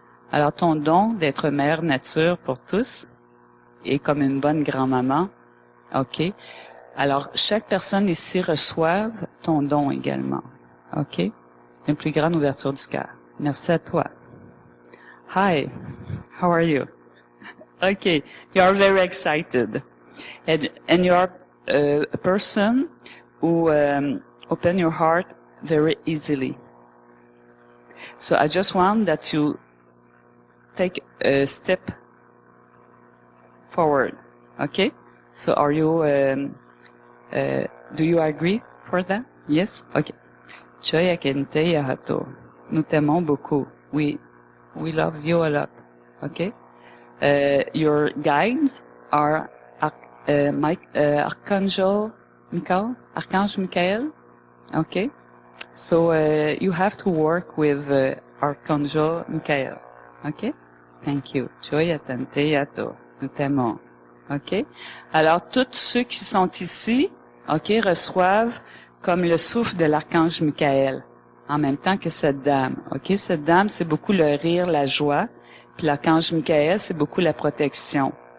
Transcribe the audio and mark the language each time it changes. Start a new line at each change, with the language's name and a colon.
French: Alors, ton don d'être mère nature pour tous et comme une bonne grand-maman, OK? Alors, chaque personne ici reçoive ton don également, OK? Une plus grande ouverture du cœur. Merci à toi.
English: Hi, how are you? Okay, you are very excited, and you are a person who open your heart very easily. So I just want that you take a step forward. Okay? So are you? Do you agree for that? Yes. Okay. Choya Kente Yahato.
French: Nous t'aimons beaucoup.
English: We love you a lot. Okay? Your guides are Archangel Michael. Archange Michael. Okay? So you have to work with Archangel Michael. Okay? Thank you. Choya Tante Yato.
French: Nous t'aimons.
English: OK?
French: Alors, tous ceux qui sont ici, OK, reçoivent comme le souffle de l'archange Michael, en même temps que cette dame. OK? Cette dame, c'est beaucoup le rire, la joie. Puis l'archange Michael, c'est beaucoup la protection.